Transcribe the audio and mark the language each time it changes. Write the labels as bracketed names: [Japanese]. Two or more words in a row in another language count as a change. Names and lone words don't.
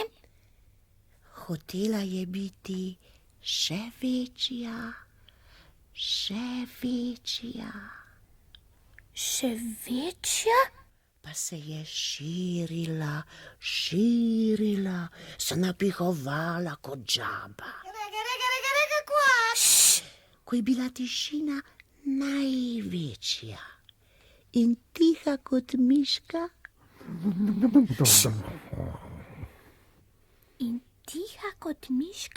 [Slovenian] Hotela je biti še večja, še večja. Še večja? Pa se je širila, se napihovala kot žaba. Rega, rega, rega, rega, kvak. Ko je bila tišina največja in tiha kot miška, In tiha kot miška?